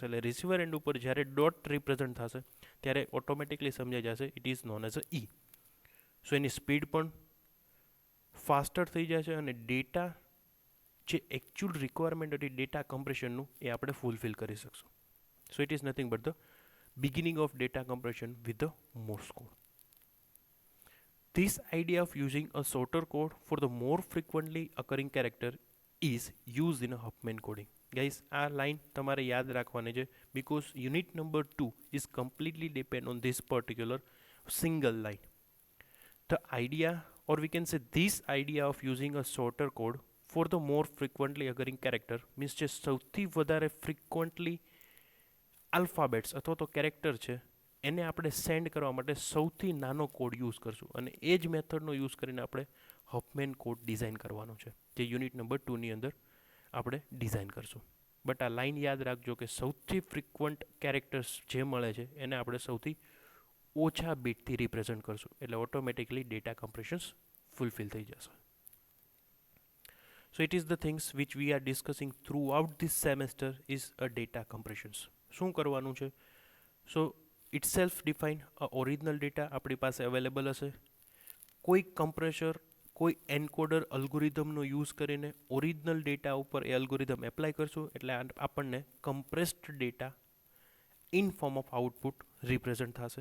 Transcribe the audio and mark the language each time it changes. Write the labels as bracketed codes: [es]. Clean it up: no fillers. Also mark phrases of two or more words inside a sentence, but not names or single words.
[gu] એટલે [en] receiver end [gu] ઉપર જ્યારે [en] dot represent [gu] થશે ત્યારે ઓટોમેટિકલી સમજાઈ જશે [en] it is known as a E. [gu] સો એની સ્પીડ પણ ફાસ્ટર થઈ જશે અને ડેટા જે [en] actual requirement [gu] હતી [en] data compressionનું [gu] એ આપણે ફૂલફિલ કરી શકશું. [en] So it is nothing but the beginning of data compression with the Morse code. This idea of using a shorter code for the more frequently occurring character is used in a Huffman coding. Guys, [gu] આ લાઈન તમારે યાદ રાખવાની છે [en] because unit number 2 is completely depend on this particular single line. The idea, or we can say this idea of using a shorter code for the more frequently occurring character means [gu] જે સૌથી વધારે [en] frequently alphabets [gu] અથવા તો કેરેક્ટર છે એને આપણે સેન્ડ કરવા માટે સૌથી નાનો [en] code use [gu] કરશું અને એ જ મેથડનો યુઝ કરીને આપણે [en] Huffman code design [gu] કરવાનો છે જે [en] unit number 2ની [gu] અંદર આપણે ડિઝાઇન કરશું. બટ આ લાઈન યાદ રાખજો કે સૌથી [en] frequent characters [gu] જે મળે છે એને આપણે સૌથી ઓછા બીટથી રિપ્રેઝન્ટ કરશું એટલે [en] automatically data compressions fulfil [gu] થઈ જશે. [en] So it is the things which we are discussing throughout this semester is a data compressions. [gu] શું કરવાનું છે? [en] So it self define original data [gu] આપણી પાસે અવેલેબલ હશે. કોઈ કમ્પ્રેસર, કોઈ [en] encoder algorithmનો [gu] યુઝ કરીને [en] original data [gu] ઉપર એ [en] algorithm apply [gu] કરશું એટલે આપણને [en] compressed data in form of output represent [gu] થશે.